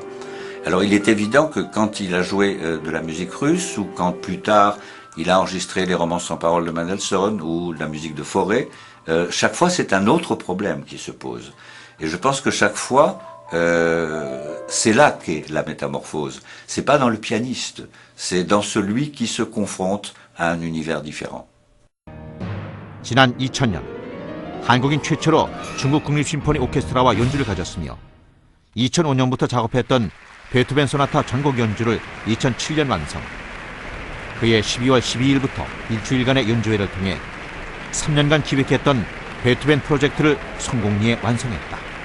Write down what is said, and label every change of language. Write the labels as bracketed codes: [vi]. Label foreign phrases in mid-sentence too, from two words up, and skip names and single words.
[fr] Alors il est évident que quand il a joué de la musique russe, ou quand plus tard il a enregistré les romances sans paroles de Mendelssohn ou la musique de Fauré, chaque fois c'est un autre problème qui se pose. Et je pense que chaque fois, c'est là qu'est la métamorphose. C'est pas dans le pianiste, c'est dans celui qui se confronte à un univers différent. [ko] 지난 2000년 한국인 최초로 중국 국립심포니 오케스트라와 연주를 가졌으며 2005년부터 작업했던 베토벤 소나타 전곡 연주를 2007년 완성. 그의 12월 12일부터 일주일간의 연주회를 통해 3년간 기획했던 베토벤 프로젝트를 성공리에 완성했다.